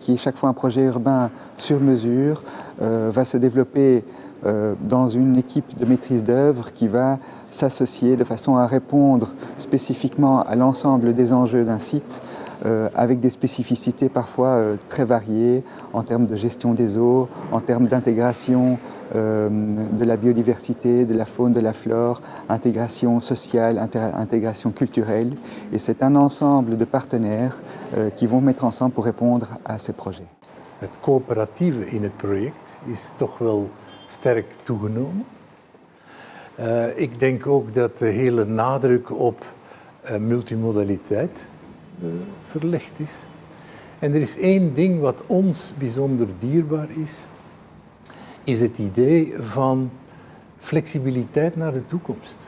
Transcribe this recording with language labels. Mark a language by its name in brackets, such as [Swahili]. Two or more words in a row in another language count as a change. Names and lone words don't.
[French] est chaque fois un projet urbain sur mesure, va se développer dans une équipe de maîtrise d'œuvre qui va s'associer de façon à répondre spécifiquement à l'ensemble des enjeux d'un site avec des spécificités parfois très variées en termes de gestion des eaux, en termes d'intégration de la biodiversité, de la faune, de la flore, intégration sociale, intégration culturelle. Et c'est un ensemble de partenaires qui vont mettre ensemble pour répondre à ces projets. [Dutch] Het coöperatieve in het project is toch wel sterk toegenomen. Ik denk ook dat de hele nadruk op multimodaliteit verlegd is. En er is één ding wat ons bijzonder dierbaar is het idee van flexibiliteit naar de toekomst.